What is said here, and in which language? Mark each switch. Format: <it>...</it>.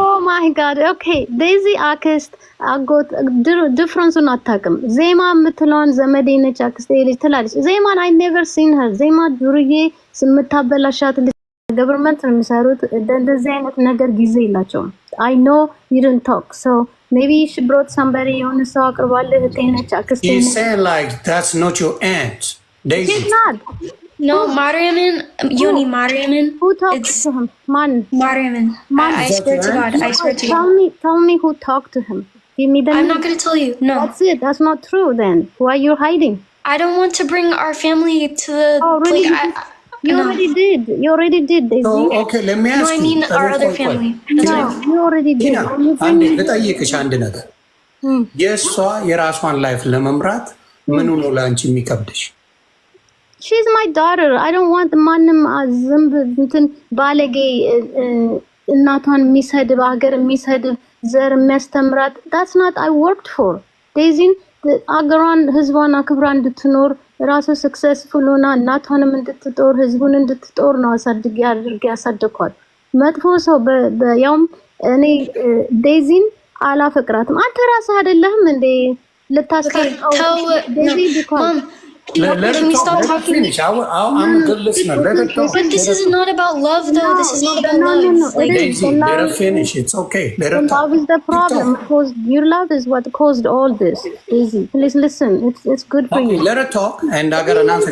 <en>ኦ ማይ ጋድ ኦኬ</en> <am>ዴዚ አክስት አጎት ዲፍረንሱን አታውቅም። ዜማ የምትለውን ዘመዴ ነች አክስቴ ልጅ ትላለች። ዜማን</am> <en>አይ ኔቨር ሲን ሄር።</en> <am>ዜማ ዱርዬ ስምታበላሻት ልጅ ገቨርንመንት ነው የሚሰሩት። እንደዚህ አይነት ነገር ጊዜ የላቸውም።</am> <en>አይ ኖ ዩ ዲድንት ቶክ ሶ ሜቢ ሺ ብሮት ሳምባዲ</en> <am>የሆነ ሰው አቅርባለህ እህቴ ነች አክስቴ ነች።</am> <en>He's saying like that's not your aunt. Daisy. She's not. No, Mariaman, Yoni Mariaman. Who talked to him? Man. Mariaman. I swear to God. I swear to God. Tell me who talked to him. Give me the name. I'm not going to tell you. No. That's it. That's not true then. Why are you hiding? I don't want to bring our family to the... Oh, really? You already did. You already did, Daisy. So, okay, let me ask you. No, I mean our other family. No, you already did.</en> <am>ልጠይቅሽ አንድ ነገር የእሷ የራሷን ላይፍ ለመምራት ምኑ ነው ለአንቺ የሚከብድሽ?</am> <en>She's my daughter. I don't want</en> <am>ማንም ዝንብ እንትን ባለጌ እናቷን የሚሰድብ ሀገር የሚሰድብ ዘር የሚያስተምራት</am> <en>that's not I worked for.</en> <am>ዴዚን አገሯን ህዝቧን አክብራ እንድትኖር ራሱ ሰክሰስፉል ሆና እናቷንም እንድትጦር ህዝቡን እንድትጦር ነው አሳድጌ አድርጌ ያሳደኳት። መጥፎ ሰው ያውም እኔ ዴዚን አላፈቅራትም። አንተ ራስህ አይደለህም እንዴ ልታስቀርቀው ዴዚ</am> <en>Mom, can we stop talking? I'm a good listener. But this is not about love, though. This is not about love. No. Daisy, let her finish. It's okay. Let her talk. Love is the problem. Because your love is what caused all this. Daisy, please listen. It's good for you. Let her talk, and I got an answer.</en>